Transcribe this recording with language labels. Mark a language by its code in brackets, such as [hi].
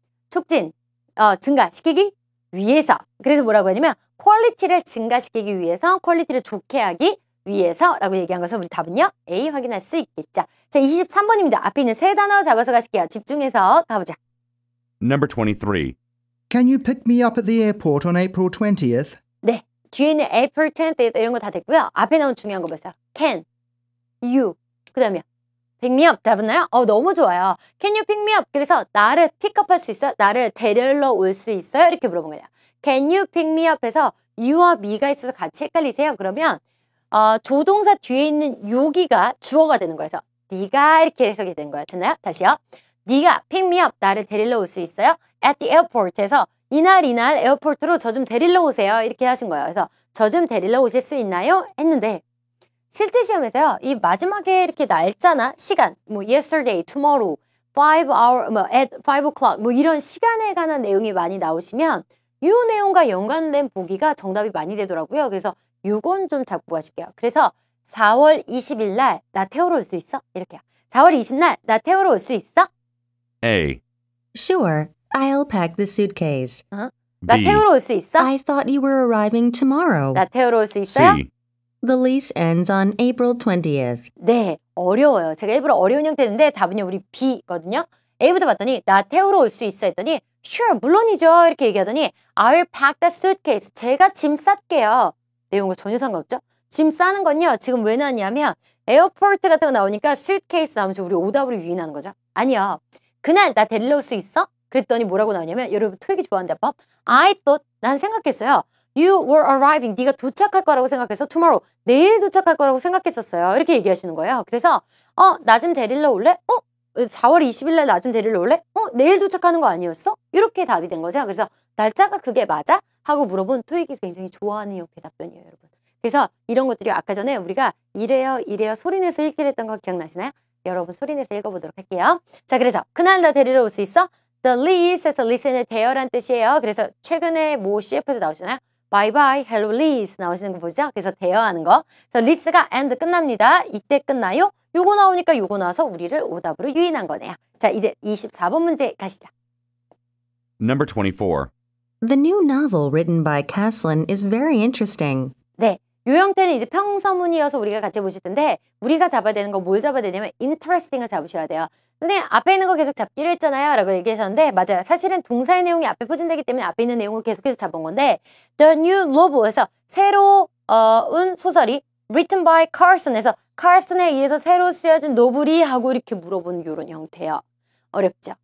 [ko] 촉진, 증가시키기 위해서. 그래서 뭐라고 하냐면 퀄리티를 증가시키기 위해서, 퀄리티를 좋게 하기 위해서라고 얘기한 것은 우리 답은요? A 확인할 수 있겠죠. 자, 23번입니다. 앞에 있는 세 단어 잡아서 가실게요. 집중해서 가보자. [en] Number 23. Can you pick me up at the airport on April 20th? [ko] 네, 뒤에 있는 April 10th 이런 거 다 됐고요. 앞에 나온 중요한 거 보세요. Can, you, 그 다음에 [en] pick me up [ko] 잡았나요? 너무 좋아요. [en] Can you pick me up? [ko] 그래서 나를 픽업할 수 있어요? 나를 데리러 올 수 있어요? 이렇게 물어본 거예요. [en] Can you pick me up? [ko] 해서 you와 me가 있어서 같이 헷갈리세요? 그러면 조동사 뒤에 있는 여기가 주어가 되는 거예요. 그래서 네가 이렇게 해석이 된 거예요. 됐나요? 다시요. 네가 pick me up, 나를 데리러 올 수 있어요? [en] At the airport [ko] 에서 이날 에어포트로 저 좀 데리러 오세요. 이렇게 하신 거예요. 그래서 저 좀 데리러 오실 수 있나요? 했는데 실제 시험에서요. 이 마지막에 이렇게 날짜나 시간, 뭐 yesterday, tomorrow, 5 hour, at 5 o'clock 뭐 이런 시간에 관한 내용이 많이 나오시면 이 내용과 연관된 보기가 정답이 많이 되더라고요. 그래서 요건 좀 잡고 가실게요. 그래서 4월 20일 날 나 태우러 올 수 있어? 이렇게요. 4월 20날 나 태우러 올 수 있어? [en] A. Sure, I'll pack the suitcase. [ko] 나 [en] B. [ko] 태우러 올 수 있어? [en] I thought you were arriving tomorrow. [ko] 나 태우러 올 수 있어요? [en] C. The lease ends on April 20th. [ko] 네, 어려워요. 제가 일부러 어려운 형태인데 답은요 우리 B거든요. A부터 봤더니 나 태우러 올 수 있어 했더니 Sure, 물론이죠. 이렇게 얘기하더니 [en] I'll pack the suitcase. [ko] 제가 짐 쌀게요. 내용과 전혀 상관없죠? 짐 싸는 건요. 지금 왜 나왔냐면 에어포트 같은 거 나오니까 suitcase 나오면서 우리 오답으로 유인하는 거죠. 아니요. 그날 나 데리러 올 수 있어? 그랬더니 뭐라고 나오냐면 여러분 토익이 좋아하는데 법 [en] I thought [ko] 난 생각했어요. [en] You were arriving. [ko] 네가 도착할 거라고 생각해서 tomorrow. 내일 도착할 거라고 생각했었어요. 이렇게 얘기하시는 거예요. 그래서 나 좀 데리러 올래? 4월 20일 날 나 좀 데리러 올래? 내일 도착하는 거 아니었어? 이렇게 답이 된 거죠. 그래서 날짜가 그게 맞아? 하고 물어본 토익이 굉장히 좋아하는 형태 답변이에요, 여러분. 그래서 이런 것들이 아까 전에 우리가 이래요 소리내서 읽기로 했던 거 기억나시나요? 여러분 소리내서 읽어보도록 할게요. 자, 그래서 그날 나 데리러 올 수 있어? The lease에서 lease는 대여란 뜻이에요. 그래서 최근에 뭐 CF에서 나오시나요? [en] Bye bye, hello lease [ko] 나오시는 거 보시죠? 그래서 대여하는 거. 그래서 lease가 end 끝납니다. 이때 끝나요? 요거 나오니까 요거 나와서 우리를 오답으로 유인한 거네요. 자, 이제 24번 문제 가시죠. [en] Number 24. The new novel written by Caslin is very interesting. [ko] 네, 요 형태는 이제 평서문이어서 우리가 같이 보실 텐데 우리가 잡아야 되는 거 뭘 잡아야 되냐면 interesting을 잡으셔야 돼요. 선생님 앞에 있는 거 계속 잡기로 했잖아요 라고 얘기하셨는데 맞아요. 사실은 동사의 내용이 앞에 포진되기 때문에 앞에 있는 내용을 계속해서 잡은 건데 The new novel에서 새로운 소설이 [en] written by Carson [ko] 에서 Carson에 의해서 새로 쓰여진 노블이 하고 이렇게 물어보는 이런 형태예요. 어렵죠.